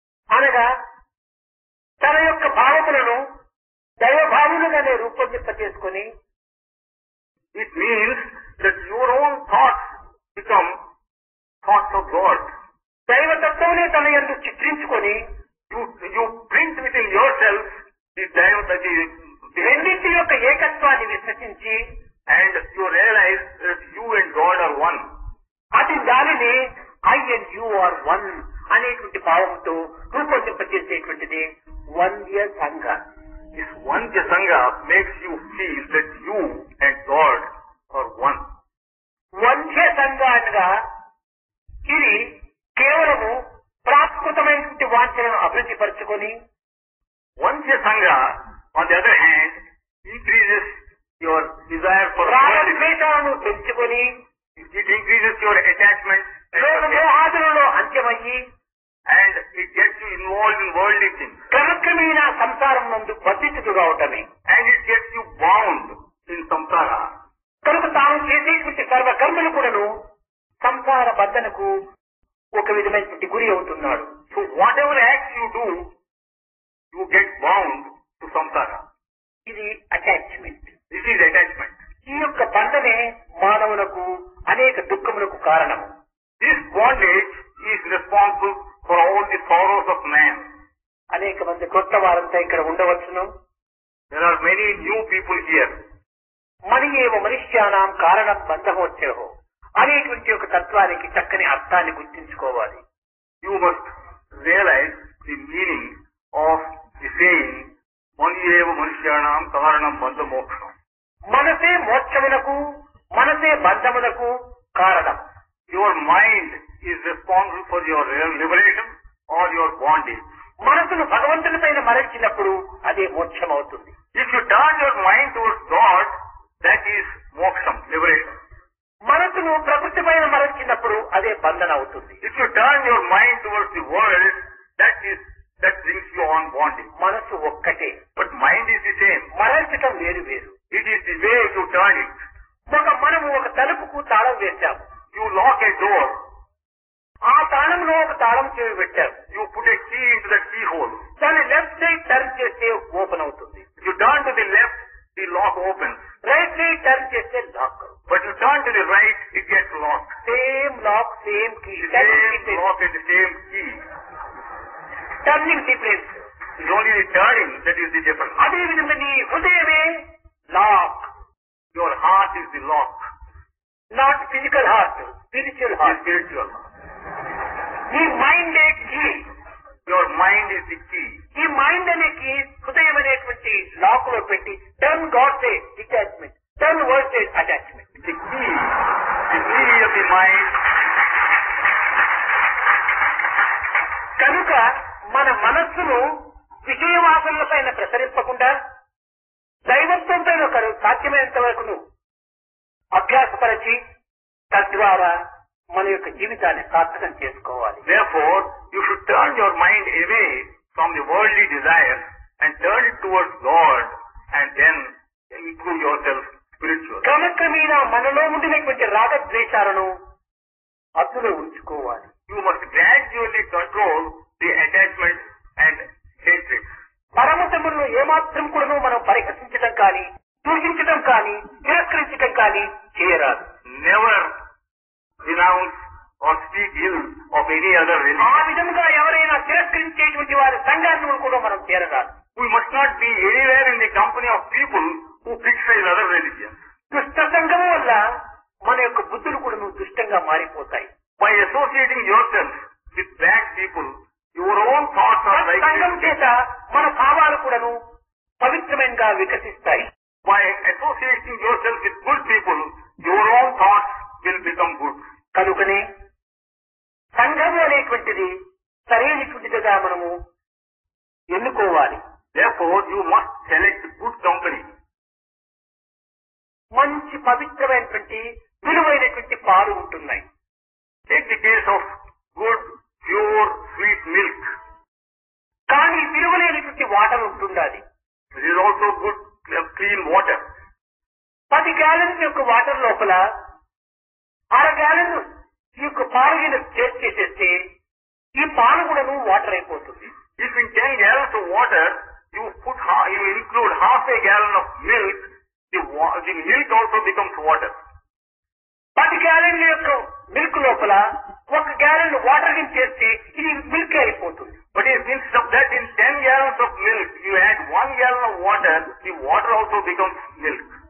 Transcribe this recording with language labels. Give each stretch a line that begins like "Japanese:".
Telugu: అనగా తన యొక్క భావములను దైవభావులుగానే రూపొందింపచేసుకుని
English: It means that your own thoughts become thoughts of God.
Telugu: దైవతత్వమునే తన యందు చిత్రించుకొని
English: You print within yourself the
Telugu: రెండింటి యొక్క ఏకత్వాన్ని విశ్వసించి
English: and you realize that you and God are one.
Telugu: అది దానిని
English: I and you are one
Telugu: అనేటువంటి భావంతో రూపొందింపచేసేటువంటిది వంద్య సంఘ.
English: This Vandya Sangha makes you feel that you and God are one.
Telugu: వంద్య సంఘ అనగా ఇది కేవలము ప్రాకృతమైనటువంటి వాంఛలను అభివృద్ధి పరుచుకొని
English: Vandya Sangha, on the other hand, increases your desire for worldly.
Telugu: రాగద్వేషాలను పెంచుకొని
English: It increases your attachment
Telugu: లోకమోహాదులలో అంత్యమయ్యి
English: and it gets you involved in worldly things.
Telugu: క్రమక్రమేణా సంసారం నందు బంధితుడుగా ఉండటమే.
English: And it gets you bound in samsara.
Telugu: కనుక తాను చేసేటువంటి సర్వకర్మలు కూడాను సంసార బంధనకు ఒక విధమైనటువంటి గురి అవుతున్నాడు.
English: So whatever acts you do, you get bound to samsara.
Telugu: ఇది అటాచ్మెంట్.
English: This is attachment.
Telugu: ఈ యొక్క బంధనే మానవులకు అనేక దుఃఖములకు కారణము.
English: This bondage is responsible for all the sorrows of man.
Telugu: అనేక మంది కొత్త వారంతా ఇక్కడ ఉండవచ్చును.
English: There are many new people here.
Telugu: మని ఏవ మనుష్యానాం కారణం బంధమోచ్చేహో అనేటువంటి ఒక తత్వానికి చక్కని అర్థాన్ని గుర్తించుకోవాలి.
English: You must realize the meaning of the saying,
Sanskrit: Mani eva manushyanam karanam bandha moksham.
Telugu: మనసే మోక్షమునకు, మనసే బంధమునకు కారణం.
English: Your mind is responsible for your liberation or your bondage.
Telugu: మనసును భగవంతుని పైన మరల్చినప్పుడు అదే మోక్షం అవుతుంది.
English: If you turn your mind towards God, that is moksham, liberation.
Telugu: మనసును ప్రకృతి పైన మరల్చినప్పుడు అదే బంధన అవుతుంది.
English: If you turn your mind towards the world, that brings you on bondage.
Telugu: మనసు ఒక్కటే,
English: But mind is the same.
Telugu: మరల్చటం వేరు వేరు.
English: It is the way you turn it.
Telugu: మనము ఒక తలుపుకు తాళం వేశాము.
English: You lock a door.
Telugu: ఆ తాళంలో ఒక తాళం చెవి పెట్టాము.
English: You put a key into the keyhole.
Telugu: దాన్ని
English: left side turn
Telugu: చేస్తే
English: open
Telugu: అవుతుంది.
English: If you turn to the left, the lock opens. Right side turn
Telugu: చేస్తే
English: Lock. But you turn to the right, it gets locked. Same lock, same key. The same lock and the same key. Turning difference. It's only the turning that is the difference.
Telugu: అదే విధంగా నీ హృదయమే lock.
English: Your heart is the lock. Not physical heart, spiritual The heart. spiritual.
Telugu: నీ mind key.
English: Your mind is the key.
Telugu: ఈ
English: mind
Telugu: అనే
English: key
Telugu: హృదయం అనేటువంటి
English: lock
Telugu: లో పెట్టి
English: Turn God side detachment, turn world side attachment. The key of the mind.
Telugu: కనుక మన మనస్సును విషయవాసనల పైన ప్రసరింపకుండా దైవత్వం పైన ఒకరు సాధ్యమైనంత వరకు అభ్యాసపరచి తద్వారా మన యొక్క జీవితాన్ని సార్థకం చేసుకోవాలి.
English: Therefore, you should turn your mind away from the worldly desires and turn it towards God and then improve yourself spiritually.
Telugu: క్రమక్రమేణా మనలో ఉండినటువంటి రాగద్వేషాలను అదుపులో ఉంచుకోవాలి.
English: You must gradually control the attachment and hatred.
Telugu: పరమతములను ఏమాత్రం కూడా మనం పరిహసించడం కానీ, దూషించడం కానీ, తిరస్కరించడం కానీ చేయరాదు.
English: Never denounce or speak ill of any other
Telugu: ఆ
English: religion.
Telugu: విధంగా ఎవరైనా తిరస్కరించేటువంటి వారి సంఘాన్ని కూడా మనం చేరరాదు.
English: We must not be anywhere in the company of people who criticize other religions.
Telugu: దుష్ట సంఘం వల్ల మన యొక్క బుద్ధులు కూడా దుష్టంగా మారిపోతాయి.
English: By associating yourself with bad people, your own thoughts are like
Telugu: సంఘం చేత మన భావాలు కూడాను పవిత్రమైనగా వికసిస్తాయి.
English: By associating yourself with good people, your own thoughts will become good.
Telugu: కనుకనే సంఘము అనేటువంటిది సరైనటువంటిదిగా మనము ఎన్నుకోవాలి.
English: Therefore, you must select good company.
Telugu: మంచి పవిత్రమైనటువంటి విలువైనటువంటి పాలు ఉంటున్నాయి.
English: Take the case of good, pure, sweet milk.
Telugu: కానీ విలువలేనటువంటి వాటర్ ఉంటుండాలి.
English: There is also good, clean water.
Telugu: 10 గ్యాలన్ల యొక్క వాటర్ లోపల 6 గ్యాలన్ ఈ యొక్క పాలు చేసేస్తే ఈ పాలు కూడాను వాటర్ అయిపోతుంది.
English: If in 10 gallons of water, you include half a gallon of milk, the milk also becomes water.
Telugu: 10 గ్యాలన్ల యొక్క మిల్క్ లోపల 1 గ్యాలన్ వాటర్ ని చేస్తే ఇది మిల్క్ అయిపోతుంది.
English: But instead of that, in 10 gallons of milk, you add 1 gallon of water, the water also becomes milk.